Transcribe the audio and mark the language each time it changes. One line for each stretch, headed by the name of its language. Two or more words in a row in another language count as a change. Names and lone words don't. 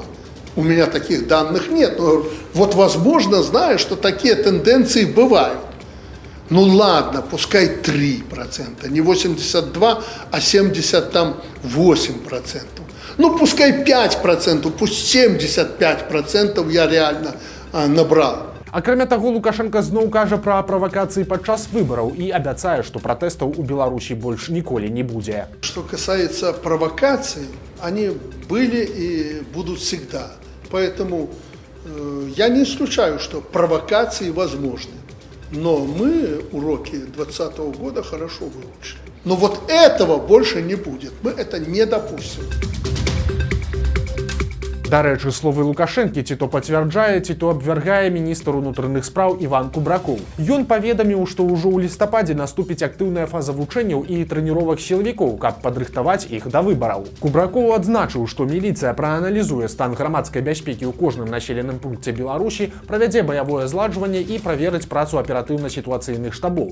Russian: У меня таких данных нет, но вот возможно, знаю, что такие тенденции бывают. Ну ладно, пускай 3%, не 82, а 78%. Ну пускай 5%, пусть 75% я реально набрал.
Belarusian: Акрамя таго, Лукашенко зноў кажа пра правакацыі падчас выбараў і абяцае, што пратэстаў у Беларусі больш ніколі не будзе.
Russian: Что касается провокаций, они были и будут всегда. Поэтому я не исключаю, что провокации возможны. Но мы уроки 2020 года хорошо выучили. Но вот этого больше не будет. Мы это не допустим.
Belarusian: Дарэчы, словы Лукашэнкі ці то пацвярджае, ці то абвяргае міністр унутраных спраў Іван Кубракоў. Ён паведаміў, што ўжо ў лістападзе наступіць актыўная фаза вучэнняў і трэніровак сілавікоў, каб падрыхтаваць іх да выбараў. Кубракоў адзначыў, што міліцыя прааналізуе стан грамадскай бяспекі ў кожным населеным пункце Беларусі, правядзе баявое зладжванне і праверыць працу аператыўна-сітуацыйных штабоў.